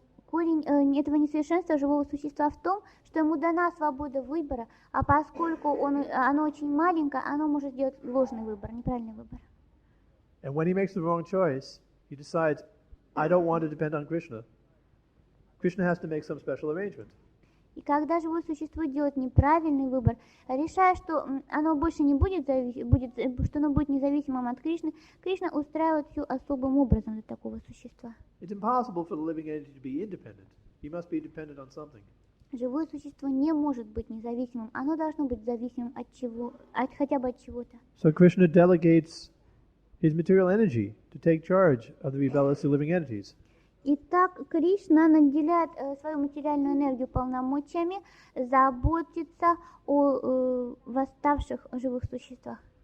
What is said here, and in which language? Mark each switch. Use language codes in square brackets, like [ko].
[ru] Корень этого несовершенства живого существа в том, что ему дана свобода выбора, а поскольку оно очень маленькое, оно может сделать ложный выбор, неправильный выбор. [en] And when he makes the wrong choice, he decides, I don't want to depend on Krishna. Krishna has to make some special arrangement. [ru] И когда живое существо делает неправильный выбор, решая, что оно больше не будет, что оно будет независимым от Кришны, Кришна устраивает все особым образом для такого существа. [en] It's impossible for the living entity to be independent. He must be dependent on something. [ru] Живое существо не может быть независимым, оно должно быть зависимым хотя бы от чего-то. [en] So Krishna delegates his material energy to take charge of the rebellious living entities. [ru] Итак, Кришна наделяет свою материальную энергию полномочиями заботиться о восставших живых существах.